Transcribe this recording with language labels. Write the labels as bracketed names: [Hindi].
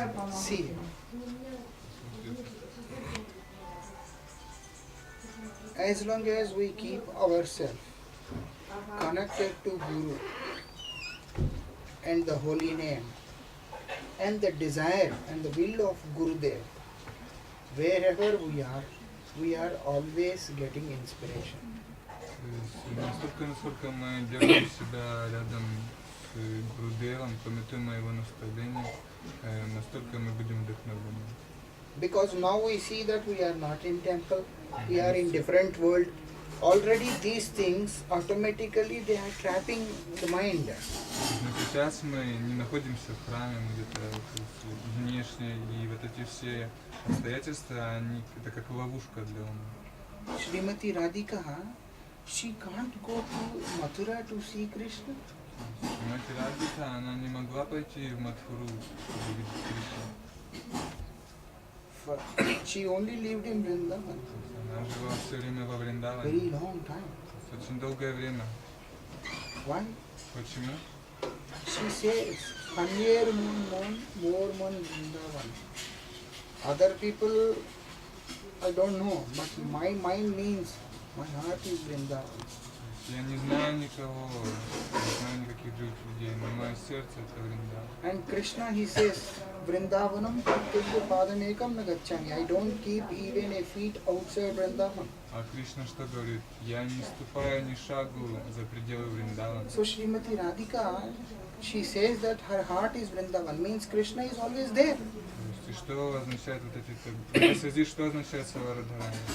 [English] See, as long as we keep ourselves connected to Guru and the holy name and the desire and the will of Gurudev, wherever we are always getting inspiration. [Russian] Насколько мы держим себя рядом с Гурудевом, памятуем о его наставлениях, настолько мы будем вдохновлены. [English] Because now we see that we are not in temple, we are in different world. Already these things automatically they are trapping the mind. [Russian] Но сейчас мы не находимся в храме, мы где-то внешне, и вот эти все обстоятельства, они это как ловушка для ума. [English] Srimati Radhika, she can't go to Mathura to see Krishna. [Russian] Мать Радхика, она не могла пойти в Мадхуру, чтобы увидеть Кришну. [English] She only lived in Vrindavan [Russian] Она жила все время во [English] very [Russian] Вриндаване, [English] long time. [Russian] очень долгое время. [English] Why? [Russian] Почему? [English] She says, [Bangla] Hanyar more mon Vrindavan. [English] Other people, I don't know, but my mind means my heart is Vrindavan. [Russian] Я не знаю никого, не знаю никаких других людей, но мое сердце это Вриндаван. [English] And Krishna, he says, [Sanskrit] Vrindavanam pratyabhya padamekam nagacchami. [English] I don't keep even a feet outside Vrindavan. [Russian] А Кришна что говорит? Я не ступаю ни шагу за пределы Вриндавана. [English] So Srimati Radhika, she says that her heart is Vrindavan, means Krishna is always there. [Russian] То есть, и что означает вот эти... В этой связи что означает слова Радхарани?